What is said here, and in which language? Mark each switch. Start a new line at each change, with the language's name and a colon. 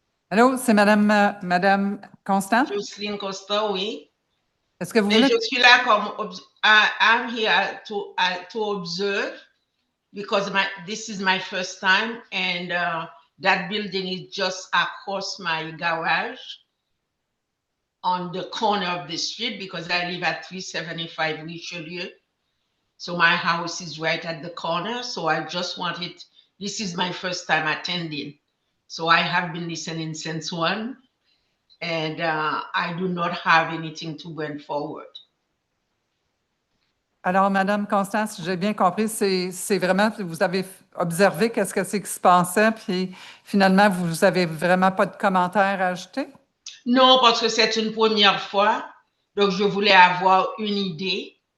French: Allô, c'est Madame Constant? Jocelyne Costa, oui. Est-ce que vous Mais voulez? je suis là comme,
English: I'm here to observe because this is my first time and that building is just across my garage on the corner of the street because I live at 375 Richelieu. So my house is right at the corner. So I just wanted, this is my first time attending. So I have been listening since 1 and I do not have anything to bring forward.
French: Alors, Madame Constance, si j'ai bien compris, c'est vraiment, vous avez observé qu'est-ce que c'est qui se passait, puis finalement, vous avez vraiment pas de commentaires à ajouter? Non, parce que c'est une première fois, donc je voulais avoir une idée.